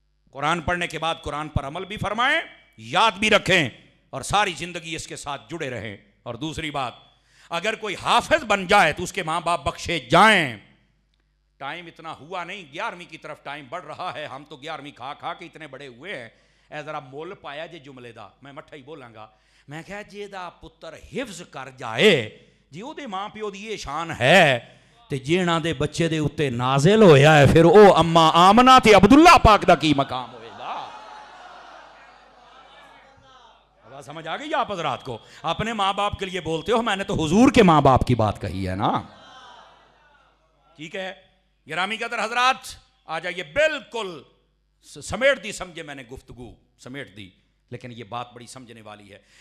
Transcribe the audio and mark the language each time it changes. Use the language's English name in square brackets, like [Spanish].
[Urdu] قرآن پڑھنے کے بعد قرآن پر عمل بھی فرمائیں، یاد بھی رکھیں اور ساری زندگی اس کے ساتھ جڑے رہیں. اور دوسری بات، اگر کوئی حافظ بن جائے تو اس کے ماں باپ بخشے جائیں. ٹائم اتنا ہوا نہیں، 11ویں کی طرف ٹائم بڑھ رہا ہے، ہم تو 11ویں کھا کھا کے اتنے بڑے ہوئے ہیں. [Punjabi] اے ذرا مول پایا جے جملے دا، میں مٹھا ہی بولاں گا. میں کہا جے دا پتر حفظ کر جائے جی او دے ماں پیو دی یہ شان ہے تے جینا دے بچے دے اتے نازل ہویا ہے، پھر او اما آمنہ تے عبداللہ پاک دا کی مقام ہوئے گا. [Urdu] بات سمجھ آ گئی آپ حضرات کو؟ اپنے ماں باپ کے لیے بولتے ہو، میں نے تو حضور کے ماں باپ کی بات کہی ہے نا. ٹھیک ہے گرامی قدر حضرات، آ جائیے. بالکل سمیٹ دی، سمجھے میں نے گفتگو سمیٹ دی، لیکن یہ بات بڑی سمجھنے والی ہے.